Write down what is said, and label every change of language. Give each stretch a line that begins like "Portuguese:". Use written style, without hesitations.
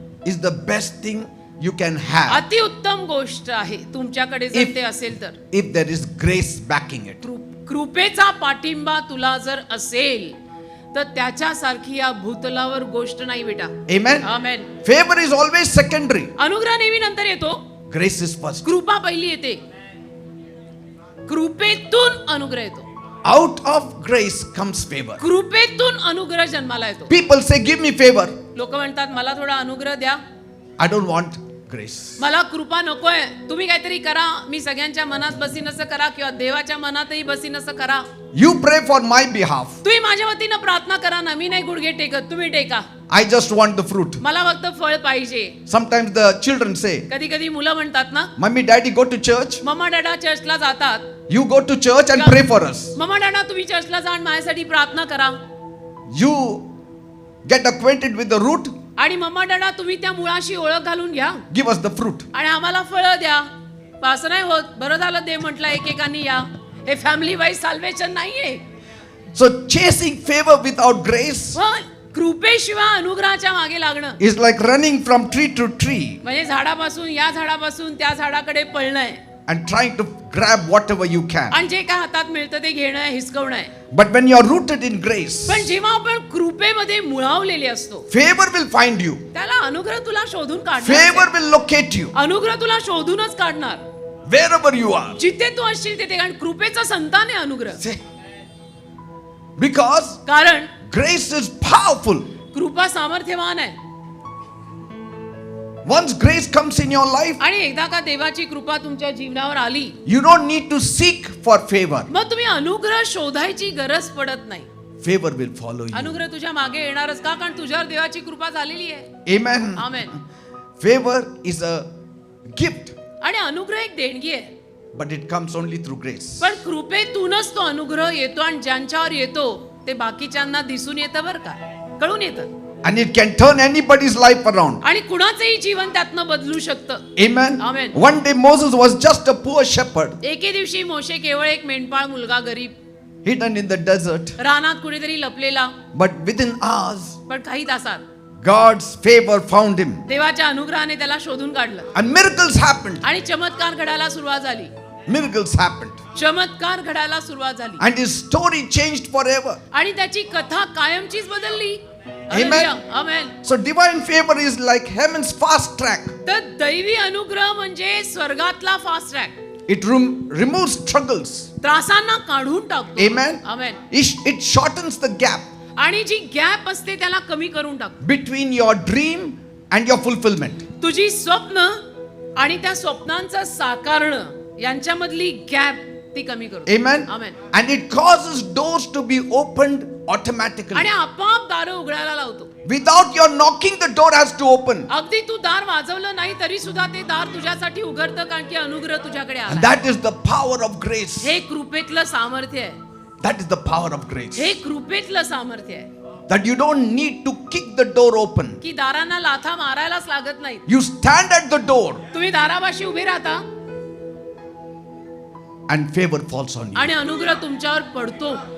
English: is the best thing you can have
Marathi: अतिउत्तम गोष्ट आहे तुमच्याकडे जर
English: If-
Marathi: ते असेल तर.
English: if there is grace backing it.
Marathi: कृपेचा पाठिंबा तुला जर असेल तर त्याच्यासारखी या भूतलावर गोष्ट नाही बेटा.
English: Amen.
Marathi: Amen.
English: Favor is always secondary.
Marathi: अनुग्रह नेहमी नंतर येतो,
English: Grace is first.
Marathi: कृपा पहिली येते. कृपेतून अनुग्रह येतो.
English: Out of grace comes favor.
Marathi: कृपेतून अनुग्रह जन्माला येतो.
English: People say, give me favor.
Marathi: लोक म्हणतात मला थोडा अनुग्रह द्या,
English: I don't want grace.
Marathi: मला कृपा नकोय, तुम्ही काहीतरी करा, मी सगळ्यांच्या मनात बसीन असं करा किंवा देवाच्या मनातही बसीन असं करा.
English: You pray for my behalf.
Marathi: तुम्ही माझ्या वतीनं प्रार्थना करा ना, मी नाही गुडघे टेकत, तुम्ही टेका,
English: I just want the fruit.
Marathi: मला फक्त फळ पाहिजे.
English: Sometimes the children say,
Marathi: कधी कधी मुलं म्हणतात ना,
English: Mummy, Daddy, go to church.
Marathi: Mamma डॅडा चर्चला जातात,
English: You go to church and pray for us.
Marathi: Mamma डॅडा तुम्ही चर्चला जाऊन माझ्यासाठी प्रार्थना करा.
English: You get acquainted with the root,
Marathi: आणि मम्मा डॅडा तुम्ही त्या मुळाशी ओळख घालून घ्या
English: give us the fruit.
Marathi: आणि आम्हाला फळं द्या. असं नाही होत. बरं झालं दे म्हटलं एकेकानी या. हे
English: family wise salvation
Marathi: नाहीये.
English: So chasing favor without grace
Marathi: कृपेशिवाय अनुग्रहाच्या मागे लागणं
English: is like running from tree to tree
Marathi: म्हणजे झाडापासून या झाडापासून त्या झाडाकडे पळणं
English: and trying to grab whatever you can.
Marathi: आणि जे काय हातात मिळतं ते घेणं आहे, हिसकवणं आहे.
English: But when you are rooted in grace,
Marathi: पण जेव्हा आपण कृपेमध्ये मुळावलेले असतो,
English: favor will find you.
Marathi: त्याला अनुग्रह तुला शोधून काढणार.
English: Favor will locate you
Marathi: अनुग्रह तुला शोधूनच काढणार
English: wherever you are.
Marathi: जिथे तू असशील तिथे. कारण कृपेचा संतान आहे अनुग्रह.
English: Say, because
Marathi: कारण
English: grace is powerful.
Marathi: कृपा सामर्थ्यवान आहे.
English: Once grace comes in your life,
Marathi: आणि एकदा का देवाची कृपा तुमच्या जीवनावर आली,
English: you don't need to seek for favor.
Marathi: मग तुम्ही अनुग्रह शोधायची गरज पडत नाही.
English: Favor will follow you.
Marathi: अनुग्रह तुझ्या मागे येणारच का? कारण तुझ्यावर देवाची कृपा झालेली आहे.
English: Amen.
Marathi: Amen.
English: Favor is a gift,
Marathi: आणि अनुग्रह एक देणगी आहे.
English: but it comes only through grace.
Marathi: पण कृपेतूनच तो अनुग्रह येतो आणि ज्यांच्यावर येतो ते बाकीच्यांना दिसून येतं बरं का, कळून येतं.
English: And it can turn anybody's life around.
Marathi: आणि कुणाचंही जीवन त्यातनं बदलू शकतं.
English: Amen. Amen. One day Moses was just a poor shepherd
Marathi: एके दिवशी मोशे केवळ एक मेंढपाळ मुलगा, गरीब,
English: hidden in the desert.
Marathi: रानात कुठेतरी लपलेला.
English: But within hours,
Marathi: पण काही तासात
English: God's favor found him.
Marathi: देवाच्या अनुग्रहाने त्याला शोधून काढलं
English: And miracles happened.
Marathi: आणि चमत्कार घडायला सुरुवात झाली.
English: Miracles happened.
Marathi: चमत्कार घडायला सुरुवात झाली
English: And his story changed forever.
Marathi: आणि त्याची कथा कायमचीच बदलली.
English: Amen.
Marathi: Amen.
English: So divine favor is like heaven's fast track.
Marathi: तर दैवी अनुग्रह म्हणजे स्वर्गातला fast track.
English: It removes struggles.
Marathi: त्रासांना काढून टाकतो.
English: Amen.
Marathi: Amen.
English: It shortens the gap
Marathi: आणि जी गॅप असते त्याला कमी करून टाकतो.
English: between your dream and your fulfillment.
Marathi: तुझी स्वप्न आणि त्या स्वप्नांचं साकारणं यांच्यामधली गॅप ती कमी करतो.
English: Amen.
Marathi: Amen.
English: And it causes doors to be opened automatically.
Marathi: आणि आपोआप दारं उघडायला लावतो.
English: Without your knocking, the door has to open.
Marathi: अगदी तू दार वाजवलं नाही तरी सुद्धा ते दार तुझ्यासाठी उघडतं कारण की अनुग्रह तुझ्याकडे
English: And
Marathi: आला.
English: that is the power of grace.
Marathi: हे कृपेतलं सामर्थ्य आहे.
English: That is the power of grace.
Marathi: हे कृपेतलं सामर्थ्य आहे
English: That you don't need to kick the door open.
Marathi: की दारांना लाथा मारायलाच लागत नाही.
English: You stand at the door
Marathi: तुम्ही दारापाशी उभे राहता
English: and favor falls on you.
Marathi: आणि अनुग्रह तुमच्यावर पडतो.